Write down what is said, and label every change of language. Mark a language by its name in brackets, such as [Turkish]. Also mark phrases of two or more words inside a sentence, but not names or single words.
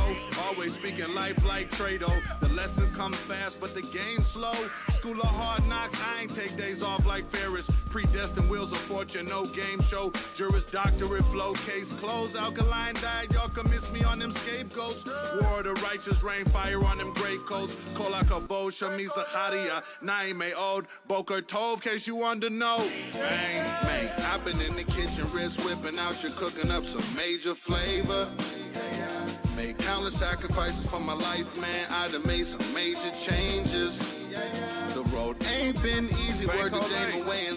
[English] Always speaking life like Trado, the lesson comes fast but the game slow. School of hard knocks, I ain't take days off like Ferris. Predestined wheels of fortune, no game show. Juris doctorate flow, case closed. Alkaline diet, y'all can miss me on them scapegoats. War of the righteous, rain fire on them great coats. Kola kavod, shamiza charia, naime od, [Hebrew] בוקר טוב, [English] case you want to know. Man, I've been in the kitchen, wrist whipping out, you're cooking up some major flavor. Made countless sacrifices for my life, man. I done made some major changes. The road ain't been easy, word to Damon Wayans.